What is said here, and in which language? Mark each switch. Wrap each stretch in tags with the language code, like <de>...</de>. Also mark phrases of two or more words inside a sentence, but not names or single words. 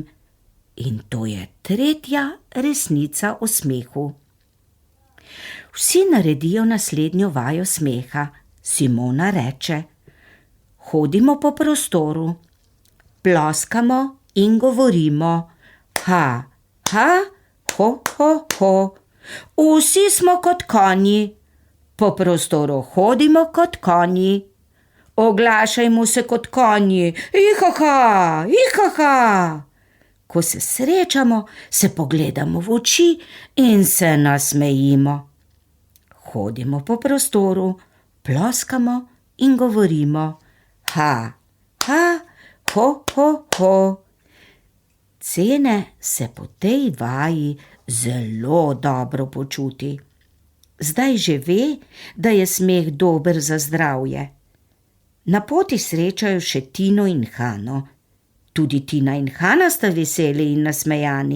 <sl>In to je tretja resnica o smehu. Vsi naredijo naslednjo vajo smeha. Simona reče: hodimo po prostoru, ploskamo in govorimo: ha, ha, ho, ho, ho. Vsi smo kot konji, po prostoru hodimo kot konji. Oglašajmo se kot konji: ihaha, ihaha. Ko se srečamo, se pogledamo v oči in se nasmejimo. Hodimo po prostoru, ploskamo in govorimo: ha, ha, ho, ho, ho. Cene se po tej vaji zelo dobro počuti. Zdaj že ve, da je smeh dober za zdravje. Na poti srečajo še Tino in Hano. Tudi Tina in Hana sta veseli in nasmejani.</sl>